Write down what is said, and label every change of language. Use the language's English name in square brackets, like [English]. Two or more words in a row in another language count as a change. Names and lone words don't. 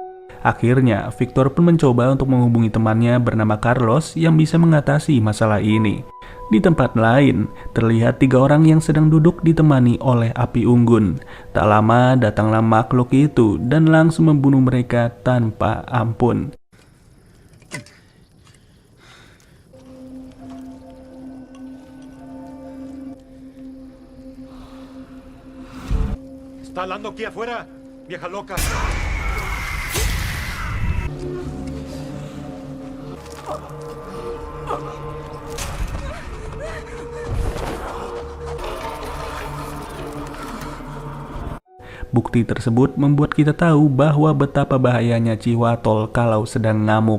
[Indonesian] Akhirnya, Victor pun mencoba untuk menghubungi temannya bernama Carlos yang bisa mengatasi masalah ini. Di tempat lain, terlihat 3 orang yang sedang duduk ditemani oleh api unggun. Tak lama datanglah makhluk itu dan langsung membunuh mereka tanpa ampun. [Spanish] ¿Está hablando aquí afuera, vieja loca? [Indonesian] Bukti tersebut membuat kita tahu bahwa betapa bahayanya Cihuatl kalau sedang ngamuk.